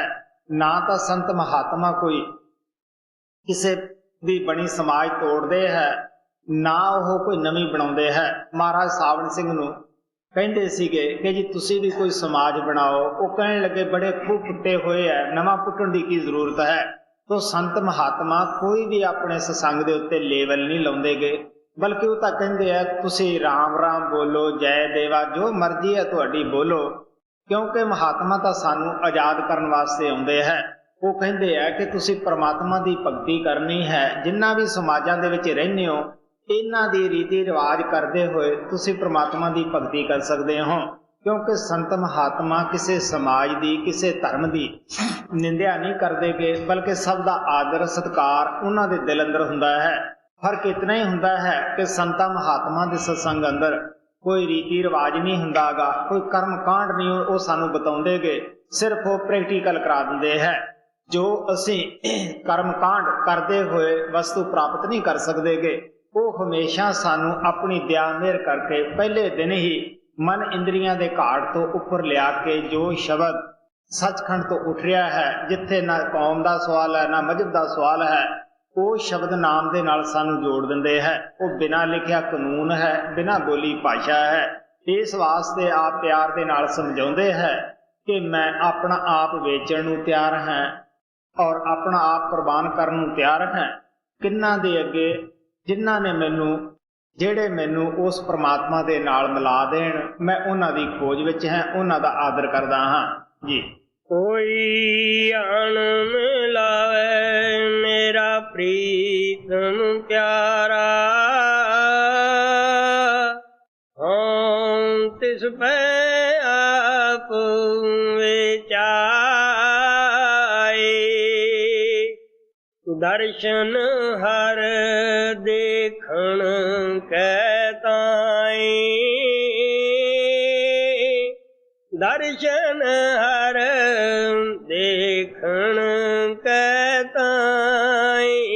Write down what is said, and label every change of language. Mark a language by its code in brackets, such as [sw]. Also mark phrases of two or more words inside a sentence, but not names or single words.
[pa] ਨਾ ਤਾਂ ਸੰਤ ਮਹਾਤਮਾ ਕੋਈ ਕਿਸੇ ਦੀ ਬਣੀ ਸਮਾਜ ਤੋੜਦੇ ਹੈ, ਨਾ ਉਹ ਕੋਈ ਨਵੀਂ ਬਣਾਉਂਦੇ ਹੈ। ਮਹਾਰਾਜ ਸਾਵਣ ਸਿੰਘ ਨੂੰ ਕਹਿੰਦੇ ਸੀਗੇ ਕਿ ਜੀ ਤੁਸੀਂ ਭੀ ਕੋਈ ਸਮਾਜ ਬਣਾਓ। ਉਹ ਕਹਿਣ ਲੱਗੇ ਬੜੇ ਖੂਬ ਪੁੱਟੇ ਹੋਏ ਹੈ, ਨਵਾਂ ਪੁੱਟਣ ਦੀ ਕੀ ਜ਼ਰੂਰਤ ਹੈ। ਤੋ ਸੰਤ ਮਹਾਤਮਾ ਕੋਈ ਭੀ ਆਪਣੇ ਸਤਿਸੰਗ ਦੇ ਉੱਤੇ ਲੇਵਲ ਨਹੀਂ ਲਾਉਂਦੇਗੇ, ਬਲਕਿ ਉਹ ਤਾਂ ਕਹਿੰਦੇ ਹੈ ਤੁਸੀਂ ਰਾਮ ਰਾਮ ਬੋਲੋ, ਜੈ ਦੇਵਾ, ਜੋ ਮਰਜ਼ੀ ਹੈ ਤੁਹਾਡੀ ਬੋਲੋ, ਕਿਉਂਕਿ ਮਹਾਤਮਾ ਤਾਂ ਸਾਨੂੰ ਆਜ਼ਾਦ ਕਰਨ ਵਾਸਤੇ ਆਉਂਦੇ ਹੈ। ਉਹ ਕਹਿੰਦੇ ਹੈ ਕਿ ਤੁਸੀਂ ਪਰਮਾਤਮਾ ਦੀ ਭਗਤੀ ਕਰਨੀ ਹੈ। ਜਿੰਨਾ ਭੀ ਸਮਾਜਾਂ ਦੇ ਵਿੱਚ ਰਹਿੰਦੇ ਹੋ ਇਨ੍ਹਾਂ ਦੀ ਰੀਤੀ ਰਿਵਾਜ ਕਰਦੇ ਹੋਏ ਤੁਸੀਂ ਪਰਮਾਤਮਾ ਦੀ ਭਗਤੀ ਕਰ ਸਕਦੇ ਹੋ, ਕਿਉਂਕਿ ਸੰਤ ਮਹਾਤਮਾ ਕਿਸੀ ਸਮਾਜ ਦੀ ਕਿਸੀ ਧਰਮ ਦੀ ਨਿੰਦਿਆ ਨਹੀਂ ਕਰਦੇਗੇ, ਬਲਕਿ ਸਭ ਦਾ ਆਦਰ ਸਤਿਕਾਰ ਉਨ੍ਹਾਂ ਦੇ ਦਿਲ ਅੰਦਰ ਹੁੰਦਾ ਹੈ। ਫ਼ਰਕ ਇਤਨਾ ਹੀ ਹੁੰਦਾ ਹੈ ਕਿ ਸੰਤਾਂ ਮਹਾਤਮਾ ਦੇ ਸਤਿਸੰਗ ਅੰਦਰ ਕੋਈ ਰੀਤੀ ਰਿਵਾਜ ਨਹੀਂ ਹੁੰਦਾਗਾ, ਕੋਈ ਕਰਮ ਕਾਂਡ ਨਹੀਂ ਉਹ ਸਾਨੂੰ ਬਤਾਉਂਦੇਗੇ, ਸਿਰਫ਼ ਉਹ ਪ੍ਰੈਕਟੀਕਲ ਕਰਾ ਦਿੰਦੇ ਹੈ। ਜੋ ਅਸੀਂ ਕਰਮ ਕਾਂਡ ਕਰਦੇ ਹੋਏ ਵਸਤੂ ਪ੍ਰਾਪਤ ਨਹੀਂ ਕਰ ਸਕਦੇਗੇ, ਉਹ ਹਮੇਸ਼ਾ ਸਾਨੂੰ ਆਪਣੀ ਦਇਆ ਮਿਹਰ ਕਰਕੇ ਪਹਿਲੇ ਦਿਨ ਹੀ ਮਨ ਇੰਦਰੀਆਂ ਦੇ ਘਾਟ ਤੋ ਉੱਪਰ ਲਿਆ ਕੇ ਜੋ ਸ਼ਬਦ ਸੱਚਖੰਡ ਤੋ ਉੱਠ ਰਹਾ ਹੈ, ਜਿੱਥੇ ਨਾ ਕੌਮ ਕਾ ਸਵਾਲ ਹੈ ਨਾ ਮਜ਼ਹਬ ਕਾ ਸਵਾਲ ਹੈ, ਉਹ ਸ਼ਬਦ ਨਾਮ ਦੇ ਨਾਲ ਸਾਨੂੰ ਜੋੜ ਦਿੰਦੇ ਹੈ। ਉਹ ਬਿਨਾ ਲਿਖਿਆ ਕਾਨੂੰਨ ਹੈ, ਬਿਨਾ ਬੋਲੀ ਭਾਸ਼ਾ ਹੈ। ਇਸ ਵਾਸਤੇ ਆਪ ਪਿਆਰ ਦੇ ਨਾਲ ਸਮਝਾਉਂਦੇ ਹੈ ਕਿ ਮੈਂ ਆਪਣਾ ਆਪ ਵੇਚਣ ਨੂੰ ਤਿਆਰ ਹਾਂ ਔਰ ਆਪਣਾ ਆਪ ਕੁਰਬਾਨ ਕਰਨ ਨੂੰ ਤਿਆਰ ਹਾਂ। ਕਿੰਨਾ ਦੇ ਅੱਗੇ ਜਿਨ੍ਹਾਂ ਨੇ ਮੈਨੂੰ ਜਿਹੜੇ ਮੈਨੂੰ ਉਸ ਪਰਮਾਤਮਾ ਦੇ ਨਾਲ ਮਿਲਾ ਦੇਣ, ਮੈਂ ਉਨ੍ਹਾਂ ਦੀ ਖੋਜ ਵਿੱਚ ਹਾਂ, ਉਨ੍ਹਾਂ ਦਾ ਆਦਰ ਕਰਦਾ ਹਾਂ ਜੀ। ਕੋਈ ਆਣ ਮਿਲਾਵੇ ਮੇਰਾ ਪ੍ਰੀਤਮ ਪਿਆਰਾ, ਹਮ ਤਿਸ ਪੇ ਆਪ ਵਿਚਾਏ, ਦਰਸ਼ਨ ਹਰ ਦੇਖਣ ਕਹਤਾਈ, ਦਰਸ਼ਨ ਹਰ ਦੇਖਣ ਕਹਤਾਈ।